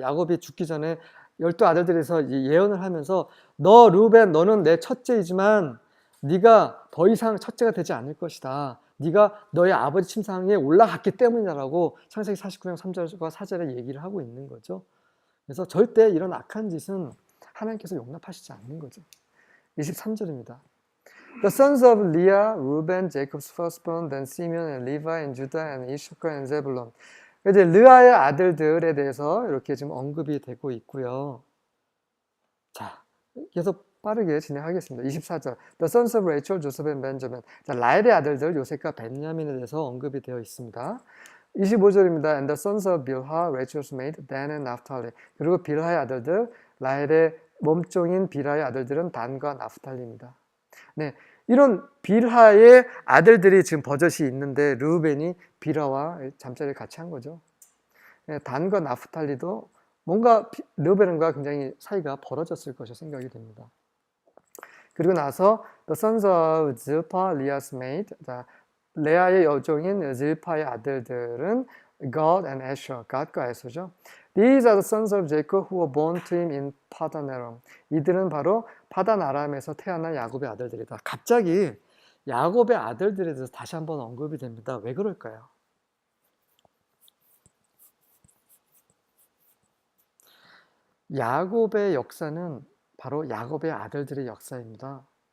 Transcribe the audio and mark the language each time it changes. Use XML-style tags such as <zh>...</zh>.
<ko>야곱이 죽기 전에 12 아들들에서 예언을 하면서 너 르우벤 너는 내 첫째이지만 네가 더 이상 첫째가 되지 않을 것이다. 네가 너의 아버지 침상에 올라갔기 때문이라고 창세기 49장 3절과 4절에 얘기를 하고 있는 거죠. 그래서 절대 이런 악한 짓은 하나님께서 용납하시지 않는 거죠. 23절입니다.</ko> <en>The sons of Leah, Reuben, Jacob's firstborn, then Simeon and Levi and Judah and Issachar and Zebulun.</en> <ko>이제 르아의 아들들에 대해서 이렇게 지금 언급이 되고 있고요. 자, 계속 빠르게 진행하겠습니다.</ko> <en>24절. The sons of Rachel, Joseph and Benjamin.</en> <ko>자, 라헬의 아들들 요셉과 벤야민에 대해서 언급이 되어 있습니다. 25절입니다.</ko> <en>And the sons of Bilhah, Rachel's maid, Dan and Naphtali.</en> <ko>그리고 빌하의 아들들, 라헬의 몸종인 빌하의 아들들은 단과 나프탈리입니다. 네, 이런 빌하의 아들들이 지금 버젓이 있는데 르우벤이 빌하와 잠자리를 같이 한 거죠. 네, 단과 나프탈리도 뭔가 르우벤과 굉장히 사이가 벌어졌을 것이 생각이 됩니다. 그리고 나서</ko> <en>the sons of Zilpah, Leah's maid.</en> <ko>자, 레아의 여종인 질파의 아들들은</ko> <en>God and Asher,</en> <ko>God과 에서죠.</ko> <en>These are the sons of Jacob who were born to him in Padan Aram.</en> <ko>이들은 바로 파단 아람에서 태어난 야곱의 아들들이다. 갑자기 야곱의 아들들에 대해서 다시 한번 언급이 됩니다. 왜 그럴까요? 야곱의 역사는 바로 야곱의 아들들의 역사입니다.</ko>